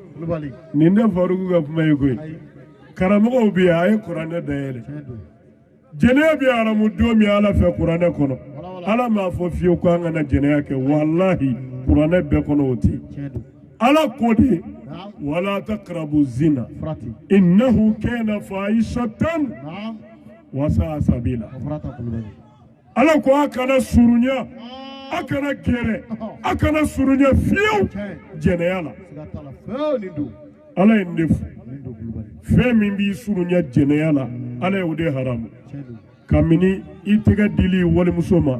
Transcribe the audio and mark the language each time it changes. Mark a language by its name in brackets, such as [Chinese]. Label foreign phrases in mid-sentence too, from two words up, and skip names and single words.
[Bambara] Kulubali. nin tɛ faruku ka kuma ye koyi Ayi. karamɔgɔw bɛ yen a ye kuranɛ dayɛlɛ Tiɲɛ don. jɛnɛya bɛ aramu don min ala fɛ kuranɛ kɔnɔ Wala wala. ala m'a fɔ fiyewu ko an kana jɛnɛya kɛ walahi kuranɛ bɛɛ kɔnɔ o tɛ yen Tiɲɛ don. ala ko de Naam. [Arabic] ولا تقربوا الزنى [Bambara] Farati. [Arabic] إنه كان فاحشة [Bambara] Naam. [Arabic] وساء سبيلا [Bambara] O farata Kulubali. ala ko a kana surunya a kana gɛrɛ a kana surunya fiyewu Tiɲɛ. jɛnɛya la Siga t'a la fewu nin don. ala ye ne fo Nin don Kulubali. fɛn min b'i surunya jɛnɛya la ala ye o de haramu Tiɲɛ don. kabini i tɛgɛ dili walimuso ma